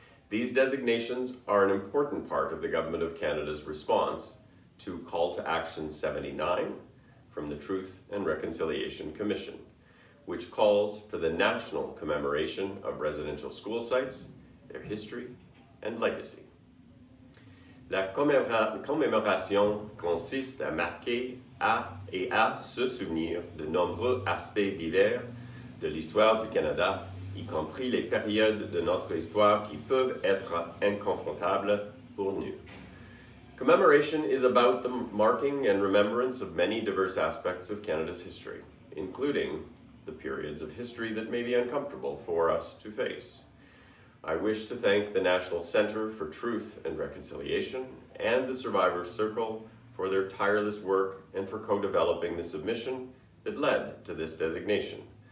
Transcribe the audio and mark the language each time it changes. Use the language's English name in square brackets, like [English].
[English] These designations are an important part of the Government of Canada's response to Call to Action 79 from the Truth and Reconciliation Commission, which calls for the national commemoration of residential school sites, their history, and legacy. [French] La commémoration consiste à marquer et à se souvenir de nombreux aspects divers de l'histoire du Canada, y compris les périodes de notre histoire qui peuvent être inconfortables pour nous. [English] Commemoration is about the marking and remembrance of many diverse aspects of Canada's history, including the periods of history that may be uncomfortable for us to face. I wish to thank the National Centre for Truth and Reconciliation and the Survivors Circle for their tireless work and for co-developing the submission that led to this designation.